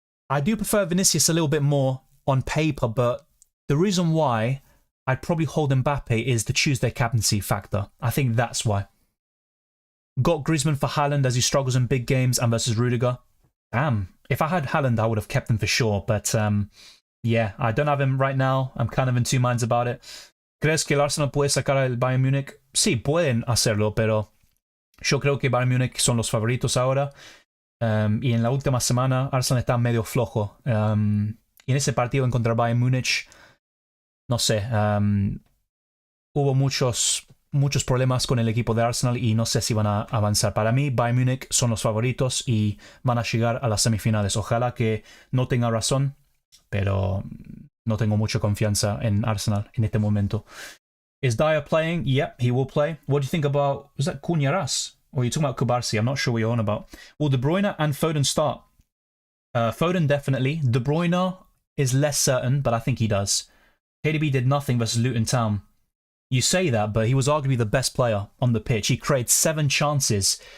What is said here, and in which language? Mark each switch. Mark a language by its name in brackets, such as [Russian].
[English] I do prefer Vinicius a little bit more on paper, but the reason why I'd probably hold Mbappe is the Tuesday captaincy factor. I think that's why. Got Griezmann for Haaland as he struggles in big games and versus Rudiger. Damn. If I had Haaland, I would have kept him for sure. But yeah, I don't have him right now. I'm kind of in two minds about it. [Spanish] ¿Crees que el Arsenal puede sacar al Bayern Múnich? Sí, pueden hacerlo, pero yo creo que Bayern Múnich son los favoritos ahora. Y en la última semana, Arsenal está medio flojo. Y en ese partido en contra Bayern Múnich, no sé, hubo muchos problemas con el equipo de Arsenal y no sé si van a avanzar. Para mí, Bayern Múnich son los favoritos y van a llegar a las semifinales. Ojalá que no tenga razón, pero no tengo mucha confianza en Arsenal en este momento. [English] Is Dyer playing? Yep, he will play. What do you think about, was that Cunyaras? Or are you talking about Kubarsi? I'm not sure what you're on about. Will De Bruyne and Foden start? Foden definitely. De Bruyne is less certain, but I think he does. KDB did nothing versus Luton Town. You say that, but he was arguably the best player on the pitch. He created 7 chances.